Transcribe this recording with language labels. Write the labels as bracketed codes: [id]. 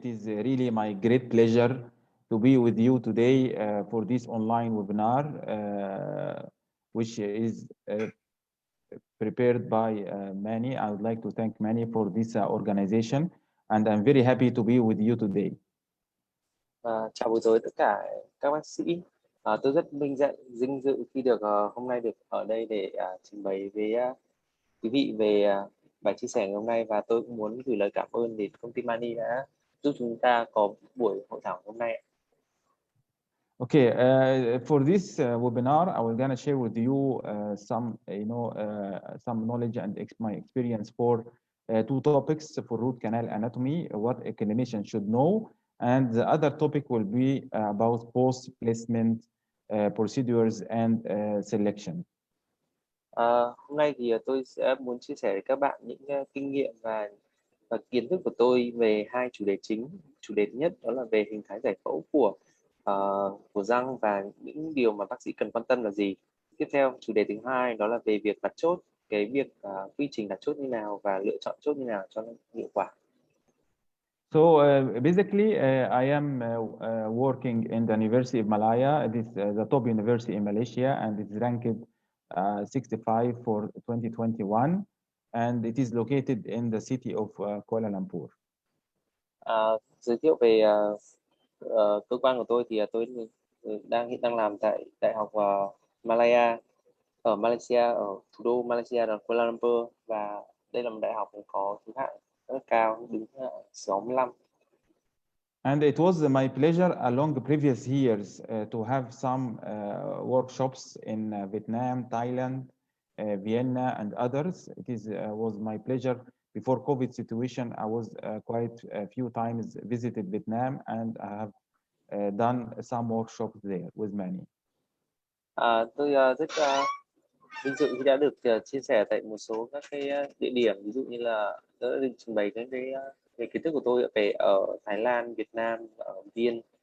[en] It is really my great pleasure to be with you today for this online webinar, which is prepared by Manny. I would like to thank Manny for this organization, and I'm very happy to be with you today. [vi] Chào buổi tối tất cả các bác sĩ. Tôi rất vinh dự khi được hôm nay được ở đây để trình bày với quý vị về bài chia sẻ ngày hôm nay, và tôi cũng muốn gửi lời cảm ơn đến công ty Mani đã giúp chúng ta có buổi hội thảo hôm nay. [en] Okay, for this webinar, I will gonna share with you some, some knowledge and my experience for two topics for root canal anatomy, what a clinician should know, and the other topic will be about post placement procedures and selection. [vi] Hôm nay thì tôi sẽ muốn chia sẻ với các bạn những kinh nghiệm và kiến thức của tôi về hai chủ đề chính. Chủ đề thứ nhất đó là về hình thái giải phẫu của răng và những điều mà bác sĩ cần quan tâm là gì. Tiếp theo, chủ đề thứ hai đó là về việc đặt chốt, cái việc quy trình đặt chốt như nào và lựa chọn chốt như nào cho nó hiệu quả. [en] So basically, I am working in the University of Malaya. It is the top university in Malaysia, and it's ranked 65 for 2021, and it is located in the city of Kuala Lumpur. [vi] Giới thiệu về cơ quan của tôi thì tôi hiện đang làm tại Đại học Malaya ở Malaysia, ở thủ đô Malaysia là Kuala Lumpur, và đây là một đại học có thứ hạng rất cao, đứng 65. [en] And it was my pleasure along the previous years to have some workshops in Vietnam, Thailand, Vienna, and others. It was my pleasure. Before COVID situation, I was quite a few times visited Vietnam, and I have done some workshops there with many. [vi] Tôi rất vinh dự khi đã được chia sẻ tại một số các cái địa điểm, ví dụ như là đã được trình bày cái về kiến thức của tôi về ở Thái Lan, Việt Nam, ở Viên.